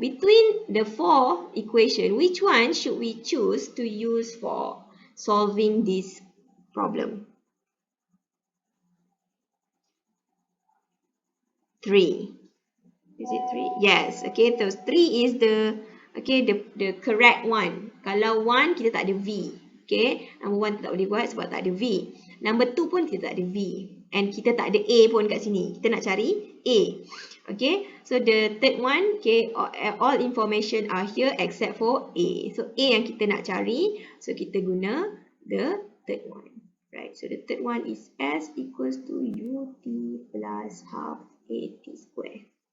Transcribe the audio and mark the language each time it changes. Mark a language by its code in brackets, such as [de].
[en] Between the four equation, which one should we choose to use for solving this problem? 3. Is it 3? Yes. Okay, so 3 is the the correct one. [ms] Kalau 1 kita tak ada V. [en] Okay, number 1 [ms] kita tak boleh buat sebab tak ada V. [en] Number 2 [ms] pun kita tak ada V. And kita tak ada A pun kat sini. Kita nak cari A. [en] Okay, so the third one, okay, all information are here except for A. [ms] So A yang kita nak cari, so kita guna [en] the third one. Right, so the third one is S equals to UT plus half AT square.